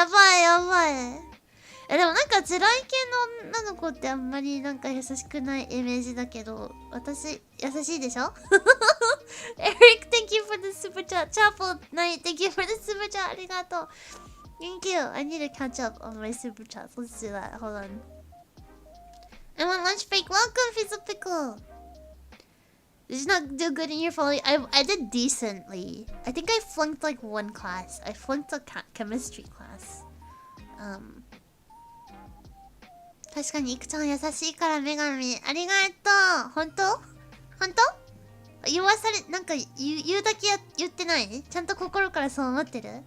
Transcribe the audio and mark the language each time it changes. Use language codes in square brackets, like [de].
[ja] やばい。でもなんか地雷系の女の子ってあんまりなんか優しくないイメージだけど、私優しいでしょ [en] Eric, thank you for the super chat. Chapel Night, thank you for the super chat. ありがとう。 Thank you. I need to catch up on my super chats. Let's do that. Hold on. I want lunch break. Welcome, Fizzle Pickle. Did you not do good in your following? I did decently. I think I flunked like one class. I flunked a chemistry class. [ja] 確かにいくちゃん優しいから女神ありがとう。本当言わされなんか言うだけ言ってない？ちゃんと心からそう思ってる？